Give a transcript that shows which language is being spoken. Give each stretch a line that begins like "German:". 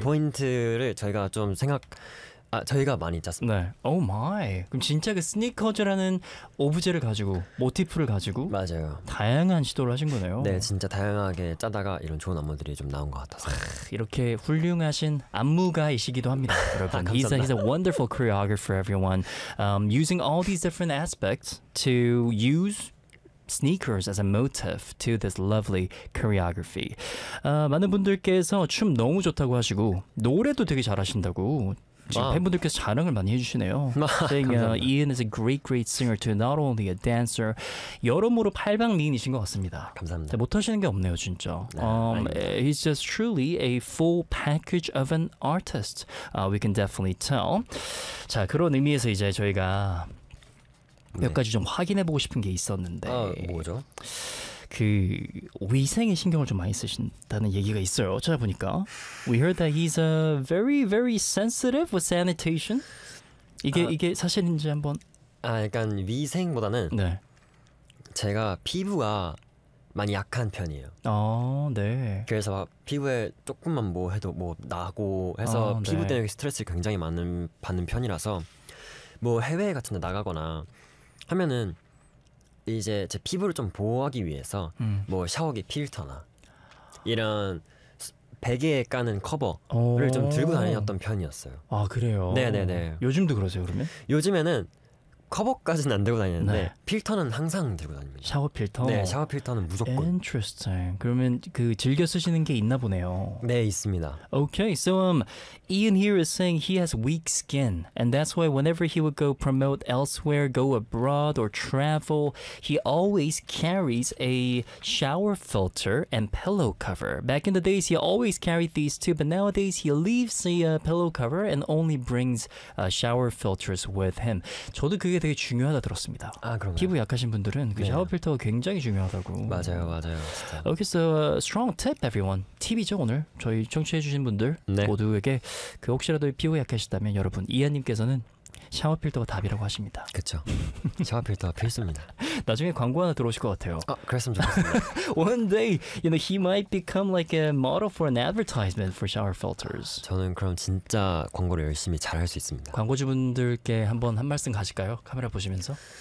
Korean: 포인트를 저희가 좀 생각 아, 저희가 많이 짰습니다.
English: 네. Oh my.
Korean: 그럼 진짜 그 스니커즈라는 오브제를 가지고 모티프를 가지고 맞아요. 다양한 시도를 하신 거네요. 네, 진짜 다양하게 짜다가 이런 좋은 안무들이 좀 나온 것 같아서. 이렇게 훌륭하신 안무가이시기도 합니다. 여러분. 아, 감사합니다.
English: He's a wonderful choreographer everyone. Using all these different aspects to use sneakers as a motif to this lovely choreography.
Korean: 많은 분들께서 춤 너무 좋다고 하시고 노래도 되게 잘하신다고 지금 wow. 팬분들께서 자랑을 많이 해주시네요.
English: saying, Ian is a great, great singer too. Not only a dancer.
Korean: 여러모로 팔방미인이신 것 같습니다. 감사합니다. 못하시는 게 없네요, 진짜. 네,
English: he's just truly a full package of an artist. We can definitely tell.
Korean: 자, 그런 의미에서 이제 저희가 네. 몇 가지 좀 확인해보고 싶은 게 있었는데. 뭐죠? 그 위생에 신경을 좀 많이 쓰신다는 얘기가 있어요. 찾아보니까
English: We heard that he's a very very sensitive with sanitation.
Korean: 이게 아, 이게 사실인지 한번 아 약간 위생보다는 네. 제가 피부가 많이 약한 편이에요. 아, 네. 그래서 막 피부에 조금만 뭐 해도 뭐 나고 해서 아, 네. 피부 때문에 스트레스를 굉장히 많은 받는 편이라서 뭐 해외 같은 데 나가거나 하면은 이제 제 피부를 좀 보호하기 위해서 뭐 샤워기 필터나 이런 베개에 까는 커버를 좀 들고 다녔던 편이었어요. 아 그래요? 네네네. 요즘도 그러세요 그러면? 요즘에는 커버까지는 안 들고 다니는데 네. 필터는 항상 들고 다닙니다. 샤워 필터? 네 샤워 필터는 무조건.
English: Interesting.
Korean: 그러면 그 즐겨 쓰시는 게 있나 보네요. 네 있습니다.
English: Okay, so Ian here is saying he has weak skin and that's why whenever he would go promote elsewhere, go abroad or travel, he always carries a shower filter and pillow cover. Back in the days, he always carried these two but nowadays, he leaves the pillow cover and only brings shower filters with him.
Korean: 저도 그게 되게 중요하다 들었습니다. 아, 그럼요. 피부 약하신 분들은 그 샤워 필터가 굉장히 중요하다고. 맞아요, 맞아요. 진짜.
English: Okay, so strong tip, everyone.
Korean: 팁이죠, 오늘. 저희 청취해주신 분들 네. 모두에게 그 혹시라도 피부 약하시다면 여러분, 이하님께서는 샤워 필터가 답이라고 하십니다. 그렇죠. 샤워 필터가 필수입니다. 나중에 광고 하나 들어오실 것 같아요. 아, 그랬으면 좋겠습니다.
English: One day, you know, he might become like a model for an advertisement for shower filters.
Korean: 저는 그럼 진짜 광고를 열심히 잘할 수 있습니다. 광고주분들께 한번 한 말씀 가실까요? 카메라 보시면서.